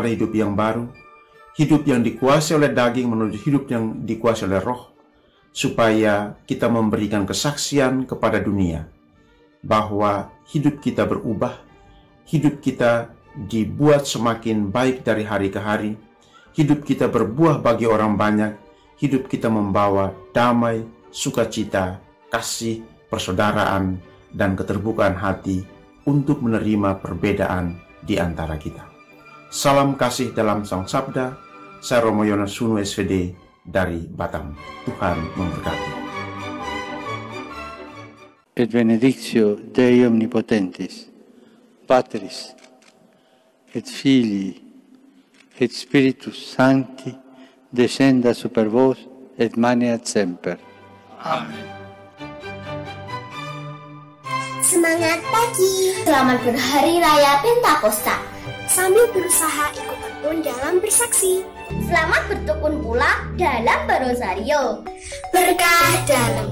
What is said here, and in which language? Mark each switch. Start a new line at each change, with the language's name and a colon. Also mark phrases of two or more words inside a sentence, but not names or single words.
Indonesian: hidup yang baru, hidup yang dikuasai oleh daging menuju hidup yang dikuasai oleh Roh, supaya kita memberikan kesaksian kepada dunia bahwa hidup kita berubah, hidup kita dibuat semakin baik dari hari ke hari, hidup kita berbuah bagi orang banyak, hidup kita membawa damai, sukacita, kasih, persaudaraan, dan keterbukaan hati untuk menerima perbedaan di antara kita. Salam kasih dalam Sang Sabda. Saya Romo Yonas Sunu SVD dari Batam. Tuhan memberkati.
Latin: Et benedictio Dei Omnipotentis, Patris, et Filii, et Spiritus Sancti, descenda super vos, et maneat semper.
Indonesian: Amin. Semangat pagi, Selamat berhari raya Pentakosta. Sambil berusaha ikut tekun dalam bersaksi. selamat bertekun pula dalam berosario. Berkah dalam.